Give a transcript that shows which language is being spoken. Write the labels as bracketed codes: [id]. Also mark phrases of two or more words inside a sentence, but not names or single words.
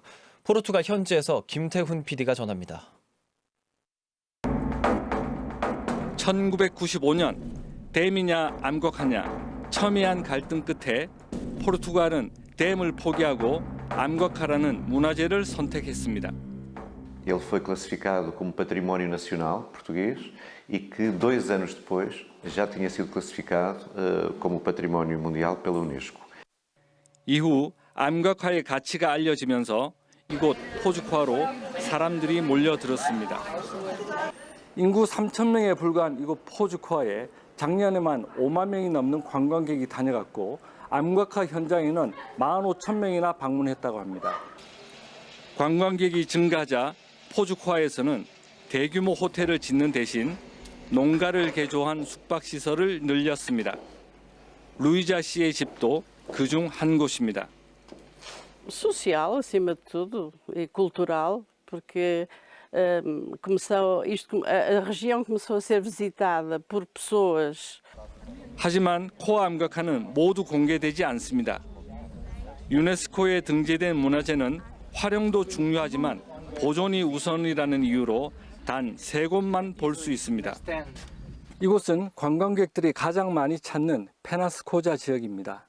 [ko] 포르투갈 현지에서 김태훈 PD가 전합니다. 1995년 댐이냐 암각화냐 첨예한 갈등 끝에 포르투갈은 댐을 포기하고 암각화라는 문화재를 선택했습니다. [pt] Ele foi classificado como património nacional português e que 2 anos depois já tinha sido classificado como património mundial pela Unesco. [ko] 이후 암각화의 가치가 알려지면서 이곳 포주쿠아로 사람들이 몰려들었습니다. 인구 3,000명에 불과한 이곳 포주쿠아에 작년에만 5만 명이 넘는 관광객이 다녀갔고 암각화 현장에는 15,000명이나 방문했다고 합니다. 관광객이 증가하자 포주쿠아에서는 대규모 호텔을 짓는 대신 농가를 개조한 숙박시설을 늘렸습니다. 루이자 씨의 집도 그중 한 곳입니다. [pt] Social, acima de tudo, e cultural, porque a região começou a ser visitada por pessoas. [ko] 하지만 코어 암각화는 모두 공개되지 않습니다. 유네스코에 등재된 문화재는 활용도 중요하지만 보존이 우선이라는 이유로 단 3곳만 볼 수 있습니다. 이곳은 관광객들이 가장 많이 찾는 페나스코자 지역입니다.